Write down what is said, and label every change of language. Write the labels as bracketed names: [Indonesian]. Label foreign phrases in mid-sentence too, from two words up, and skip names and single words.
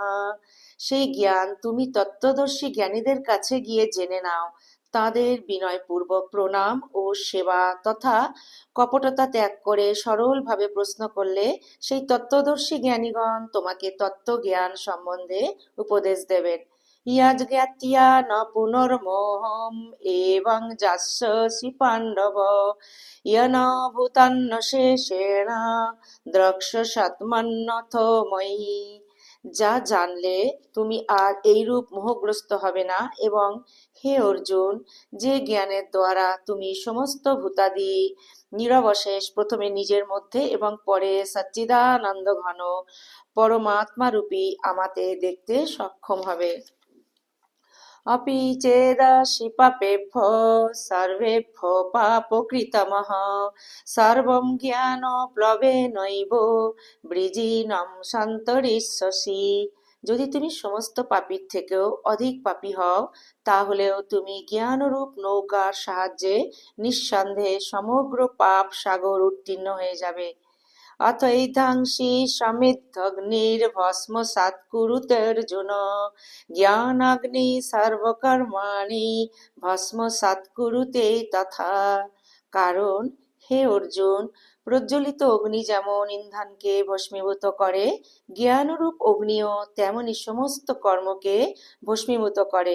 [Bangla] সেই জ্ঞান তুমি তত্ত্বদর্শী জ্ঞানীদের কাছে গিয়ে জেনে নাও। তাদের বিনয়পূর্বক প্রণাম ও সেবা তথা কপটতা ত্যাগ করে সরলভাবে প্রশ্ন করলে সেই তত্ত্বদর্শী জ্ঞানীগণ তোমাকে তত্ত্বজ্ঞান সম্বন্ধে উপদেশ দেবেন। [Sanskrit] यज्ञात्या न पुनर्मोहम् एवं जास्यसि पाण्डव येन भूतान्न शेषेण দ্রক্ষ্যস্যাত্মন্যথো ময়ি। [Bangla] যা জানলে তুমি আর এইরূপ মোহগ্রস্ত হবে না। এবং হে অর্জুন, যে জ্ঞানের দ্বারা তুমি সমস্ত ভূতাদি নিরবশেষ প্রথমে নিজের মধ্যে এবং পরে সচ্চিদানন্দ ঘন পরমাত্মা রূপী আমাতে দেখতে সক্ষম হবে। [Sanskrit] अपि चेदसि पापेभ्यो सर्वेभ्यो पापकृतमः सर्वं জ্ঞানপ্লবেনৈব বৃজিনং সন্তরিষ্যসি। [Bangla] যদি তুমি সমস্ত পাপীর থেকেও অধিক পাপী হও, তাহলেও তুমি জ্ঞানরূপ নৌকার সাহায্যে নিঃসন্দেহে সমগ্র পাপ সাগর উত্তীর্ণ হয়ে যাবে। [Sanskrit] अथैधांसि समिद्धग्निर्भस्मसात् कुरुतेऽर्जुन জ্ঞানাগ্নি সর্বকর্মাণি ভস্মসাৎ কুরুতে তথা। [Bangla] কারণ হে অর্জুন, প্রজ্বলিত অগ্নি যেমন ইন্ধনকে ভস্মীভূত করে, জ্ঞানরূপ অগ্নিও তেমনি সমস্ত কর্মকে ভস্মীভূত করে।